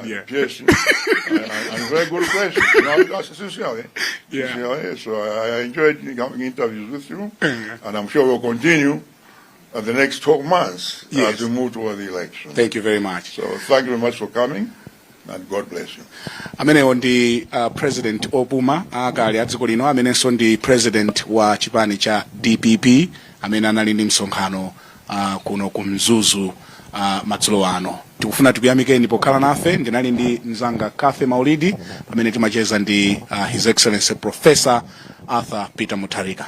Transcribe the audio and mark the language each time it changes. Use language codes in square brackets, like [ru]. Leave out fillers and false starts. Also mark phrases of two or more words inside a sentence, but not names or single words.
[en] piercing, and very good questions. You know, sincerely. So I enjoyed having interviews with you, and I'm sure we'll continue the next 12 months as we move toward the election. Thank you very much. So thank you very much for coming, and God bless you. [ny] Amene ndi President Opuma akali adziko lino amenenso ndi President wa chipani cha DPP amene anali ndi msonkhano kuno ku Mzuzu madzulo ano. Tikufuna tikuyamikeni pokhala nafe. Ndinali ndi mzanga Kathy Maulidi amene timacheza ndi His Excellency Professor Arthur Peter Muthalika.